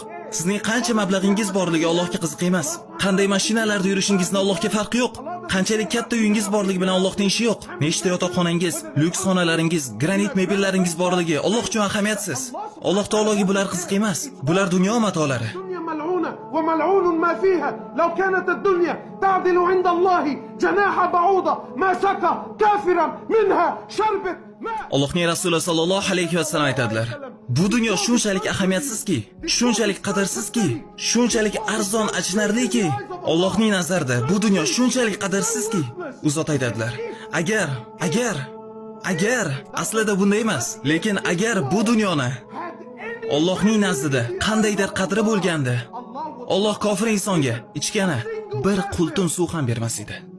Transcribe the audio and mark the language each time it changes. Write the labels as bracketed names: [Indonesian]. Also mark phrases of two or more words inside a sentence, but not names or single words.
[Uzbek] Sizning qancha mablag'ingiz borligi Allohga qiziq emas. Qanday mashinalarda yurishingizni Allohga farqi yo'q. Qanchalik katta uyingiz borligi bilan Allohning ishi yo'q. Nechta yotoqxonangiz, lyuks xonalaringiz, granit mebellaringiz borligi Alloh uchun ahamiyatsiz. Alloh taologa bular qiziq emas. Bular dunyo matolari. [Arabic] وملعون ما فيها لو كانت الدنيا تعدل عند الله جناح بعوضة ما سقى كافرا منها شربة ماء. [Uzbek] Allohning Rasuli [Arabic] صلى الله عليه وسلم [Uzbek] aytadilar: bu dunyo shunchalik ahamiyatsizki, shunchalik qadrsizki, shunchalik arzon achinarliki, Allohning nazarida bu dunyo shunchalik qadrsizki, u zot aytadilar: agar aslida bunday emas, lekin agar bu dunyoni Allohning nazdida qandaydir qadri bo'lganda, Alloh kofir insonga ichgani bir qultun suv ham bermas edi.